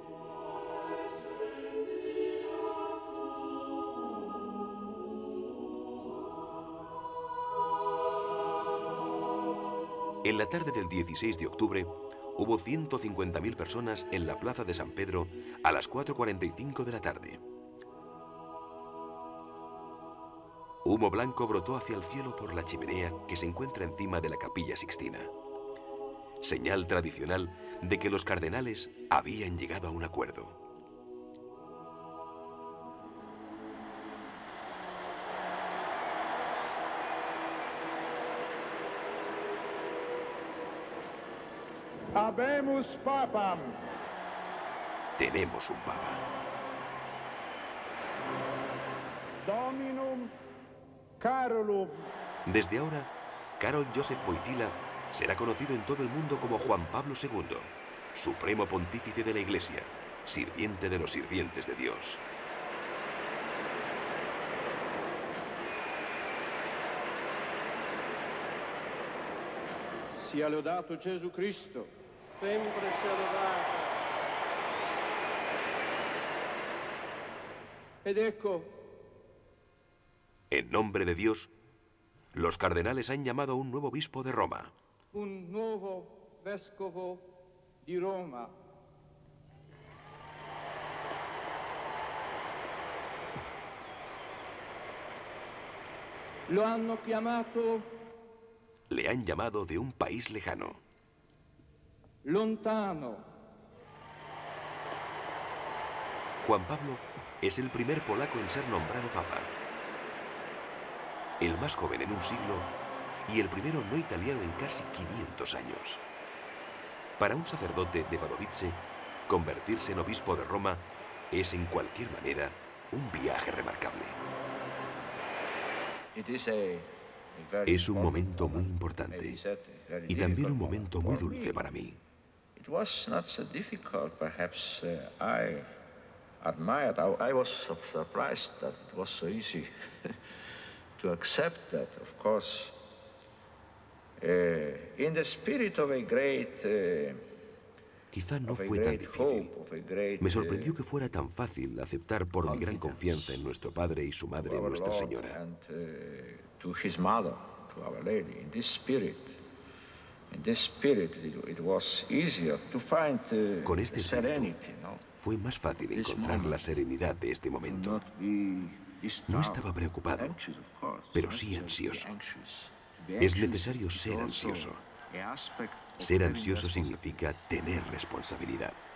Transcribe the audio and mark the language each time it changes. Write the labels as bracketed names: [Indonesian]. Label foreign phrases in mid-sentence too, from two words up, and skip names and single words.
[Spanish] En la tarde del 16 de octubre, hubo 150.000 personas en la plaza de San Pedro a las 4:45 de la tarde. Humo blanco brotó hacia el cielo por la chimenea que se encuentra encima de la Capilla Sixtina. Señal tradicional de que los cardenales habían llegado a un acuerdo. [Latin] Habemus papam. [Spanish] Tenemos un papa. [Latin] Dominum Carolum. [Spanish] Desde ahora, Karol Józef Wojtyła será conocido en todo el mundo como Juan Pablo II, supremo pontífice de la Iglesia, sirviente de los sirvientes de Dios. [Italian] Sia lodato Gesù Cristo. Sempre sia lodato. Ed ecco, [Spanish] En nombre de Dios, los cardenales han llamado a un nuevo obispo de Roma. [Italian] un nuovo vescovo di Roma. Lo hanno chiamato [Spanish] Le han llamado de un país lejano. [Italian] lontano. [Spanish] Juan Pablo es el primer polaco en ser nombrado papa. El más joven en un siglo y el primero no italiano en casi 500 años. Para un sacerdote de Wadowice, convertirse en obispo de Roma es en cualquier manera un viaje remarcable. Es un momento muy importante y también un momento muy dulce para mí. [English] It was not so difficult, perhaps. I admired. I was surprised that it was so easy to accept that. Of course, in the spirit of a great. [Spanish] Quizá no fue tan difícil. Me sorprendió que fuera tan fácil aceptar por mi gran confianza en nuestro Padre y su Madre, Nuestra Señora. [English] And to his mother, to Our Lady, in this spirit. In this spirit, it was easier to find [Spanish] Con este espíritu [English] serenity, no? [Spanish] fue más fácil encontrar la serenidad de este momento. No estaba preocupado, pero sí ansioso. Es necesario ser ansioso. Ser ansioso significa tener responsabilidad.